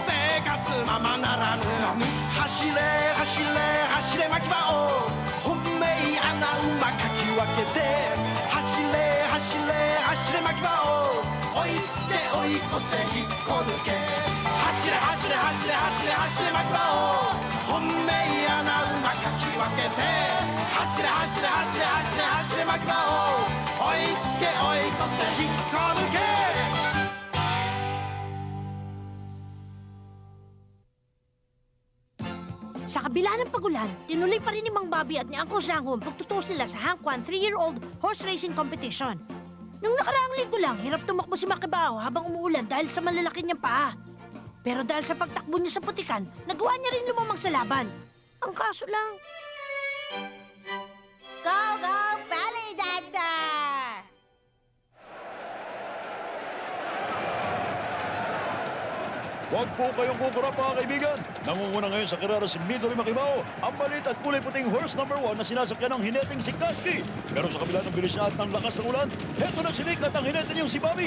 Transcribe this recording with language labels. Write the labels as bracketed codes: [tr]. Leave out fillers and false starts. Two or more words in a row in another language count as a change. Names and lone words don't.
[ja] 生活ままならぬ走れ走れ走れ牧場を本命穴馬かき分けて走れ走れ走れ牧場を追いつけ追い越せ引っこ抜け走れ走れ走れ走れ走れ牧場を本命穴馬かき分けて走れ走れ走れ走れ走れ牧場を追いつけ追い越せ引っこ抜け [tl] Sa kabila ng pagulan, tinuloy pa rin ni Mang Bobby at ni Uncle Sangho ang pagtuturo sila sa Hangkwan [en] 3-year-old horse racing competition. [tl] Nung nakaraang linggo lang, hirap tumakbo si Makibao habang umuulan dahil sa malalaki niyang paa. Pero dahil sa pagtakbo niya sa putikan, nagawa niya rin lumamang sa laban. Ang kaso lang... [en] Go, go, ballet dancer! [tl] Huwag po kayong kukurap mga kaibigan. Nangunguna ngayon sa karera si Midori Makibao, ang malit at kulay puting [en] horse number [tl] 1 na sinasakyan ng hineting si Kasky. Pero sa kabila ng bilis niya at ng lakas ng ulan, heto na si Nick at ang hinete niyong si Bobby.